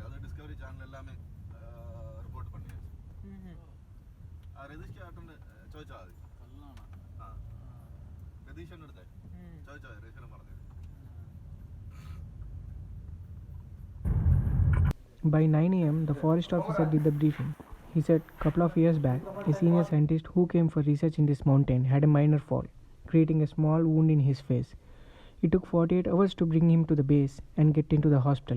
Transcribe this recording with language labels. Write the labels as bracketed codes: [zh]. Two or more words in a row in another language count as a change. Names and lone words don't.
[ta] அது டிஸ்கவரி சேனல் எல்லாமே ரிப்போர்ட் பண்ணியாச்சு. [ml] രതീഷ് ചേട്ടൻ്റെ ചോദിച്ചാൽ മതി. ആ രതീഷൻ്റെ അടുത്ത് ചോദിച്ചാൽ മതി. രതീഷനെ പറഞ്ഞത്. [en] By 9 am, the forest officer did the briefing. He said a couple of years back, a senior scientist who came for research in this mountain had a minor fall, creating a small wound in his face. It took 48 hours to bring him to the base and get into the hospital.